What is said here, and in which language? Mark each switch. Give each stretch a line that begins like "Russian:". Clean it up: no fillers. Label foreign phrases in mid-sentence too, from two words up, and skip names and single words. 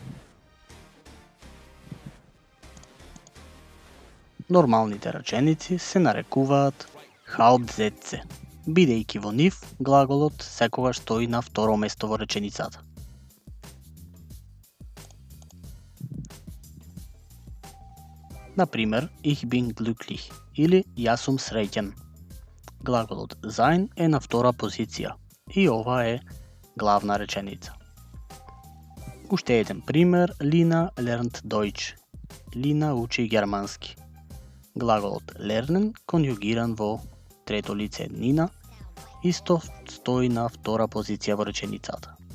Macedonian: Нормалните реченици се нарекуваат Hauptsätze, бидејќи во нив глаголот секогаш стои на второ место во реченицата. Например,
German: ich bin glücklich
Macedonian: или јас сум среќен. Глаголот sein е на втора позиција и ова е главна реченица. Уште еден пример,
German: Lina lernt Deutsch.
Macedonian: Лина учи германски. Глаголот lernen, конјугиран во трето лице еднина, исто стои на втора позиција во реченицата.